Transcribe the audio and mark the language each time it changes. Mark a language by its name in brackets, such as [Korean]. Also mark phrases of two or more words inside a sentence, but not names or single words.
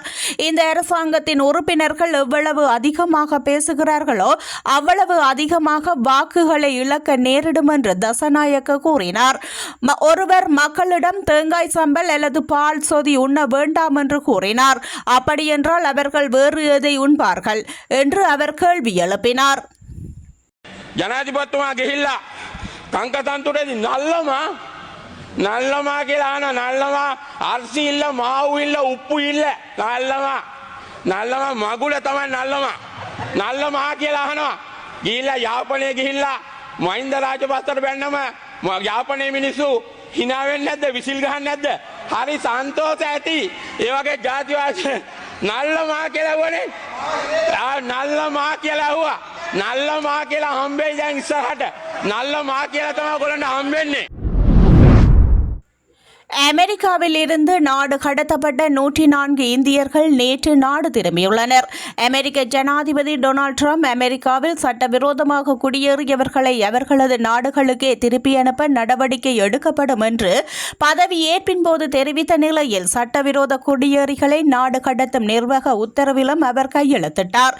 [Tamil] இந்த அரசாங்கத்தின் உறுப்பினர்கள் எவ்வளவு அதிகமாக பேசுகிறார்களோ அவ்வளவு அதிகமாக வாக்குகளை இழக்க நேரிடும் என்று தசநாயக்க கூறினார். ஒருவர் மக்களிடம் தேங்காய் சம்பல் அல்லது பால் சொதி உண்ண வேண்டாம் என்று கூறினார். அப்படியென்றால் அவர்கள் வேறு எதை உண்பார்கள் என்று அவர் கேள்வி எழுப்பினார். [Sinhala] ජනාධිපතිතුමා ගිහිල්ලා කංකතන්තුරේදී නල්ලමා කියලා අහන [Tamil] நல்லாமா அரிசி இல்ல மாவு இல்ல உப்பு இல்ல நல்லாமா [Sinhala] මගුල තමයි නල්ලමා කියලා අහනවා. ගිහිල්ලා යාපනයේ ගිහිල්ලා මහින්ද රාජපක්ෂට බැන්නම යාපනයේ මිනිස්සු hina වෙන්නේ නැද්ද, විසිල් ගහන්නේ නැද්ද? හරි සන්තෝෂ ඇති. ඒ වගේ ජාතිවාදී නල්ලමා කියලා වනේ නල්ලමා කියලා ඇහුවා. නල්ලමා කියලා හම්බෙයි දැන් ඉස්සරහට. නල්ලමා කියලා තමයි ඔයගොල්ලන්ට හම්බෙන්නේ. [Tamil] அமெரிக்காவில் இருந்து நாடு கடத்தப்பட்ட 104 இந்தியர்கள் நேற்று நாடு திரும்பியுள்ளனர். அமெரிக்க ஜனாதிபதி டொனால்ட் ட்ரம்ப் அமெரிக்காவில் சட்டவிரோதமாக குடியேறியவர்களை அவர்களது நாடுகளுக்கே திருப்பி அனுப்ப நடவடிக்கை எடுக்கப்படும் என்று பதவியேற்பின் போது தெரிவித்த நிலையில் சட்டவிரோத குடியேறிகளை நாடு கடத்தும் நிர்வாக உத்தரவிலும் அவர் கையெழுத்திட்டார்.